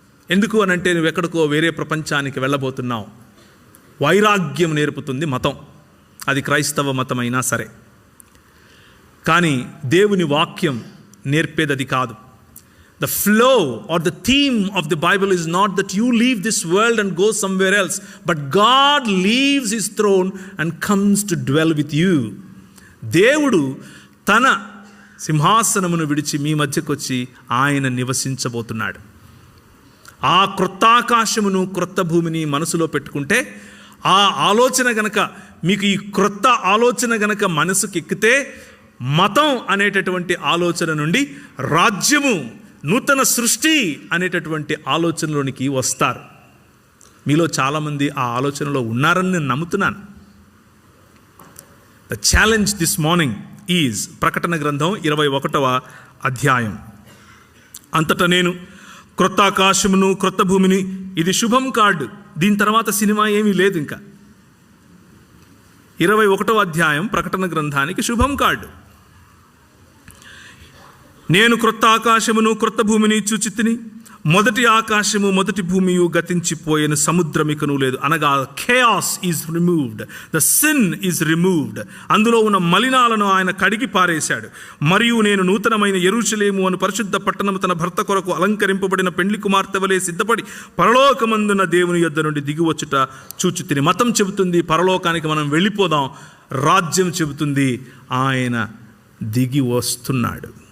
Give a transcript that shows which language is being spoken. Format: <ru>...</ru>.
<te>ఎందుకు అనంటే నువ్వు ఎక్కడికో వేరే ప్రపంచానికి వెళ్ళబోతున్నావు. వైరాగ్యం నేర్పుతుంది మతం, అది క్రైస్తవ మతం అయినా సరే. కానీ దేవుని వాక్యం నేర్పేది అది కాదు.</te> <en>The flow or the theme of the Bible is not that you leave this world and go somewhere else, but God leaves his throne and comes to dwell with you.</en> <te>దేవుడు తన సింహాసనమును విడిచి మీ మధ్యకు వచ్చి ఆయన నివసించబోతున్నాడు. ఆ క్రొత్త ఆకాశమును క్రొత్త భూమిని మనసులో పెట్టుకుంటే, ఆ ఆలోచన గనక మీకు, ఈ క్రొత్త ఆలోచన గనక మనసుకి ఎక్కితే, మతం అనేటటువంటి ఆలోచన నుండి రాజ్యము, నూతన సృష్టి అనేటటువంటి ఆలోచనలోనికి వస్తారు. మీలో చాలామంది ఆ ఆలోచనలో ఉన్నారని నేను నమ్ముతున్నాను.</te> <en>the challenge this morning is</en> <te>ప్రకటన గ్రంథం 21వ అధ్యాయం. అంతటా నేను క్రొత్త ఆకాశమును క్రొత్త భూమిని, ఇది శుభం కార్డు, దీని తర్వాత సినిమా ఏమీ లేదు. ఇంకా 21వ అధ్యాయం ప్రకటన గ్రంథానికి శుభం కార్డు. నేను క్రొత్త ఆకాశమును క్రొత్త భూమిని చూచితిని, మొదటి ఆకాశము మొదటి భూమియు గతించిపోయిన, సముద్రమికను లేదు. అనగా</te> <en>chaos is removed, the sin is removed.</en> <te>అందులో ఉన్న మలినాలను ఆయన కడిగి పారేశాడు. మరియు నేను నూతనమైన యెరూషలేము అను పరిశుద్ధ పట్టణము తన భర్త కొరకు అలంకరింపబడిన పెండ్లి కుమార్తె వలె సిద్ధపడి పరలోకమందున దేవుని యొద్ద నుండి దిగివచ్చుట చూచితిని. మతం చెబుతుంది పరలోకానికి మనం వెళ్ళిపోదాం, రాజ్యం చెబుతుంది ఆయన దిగి వస్తున్నాడు.</te>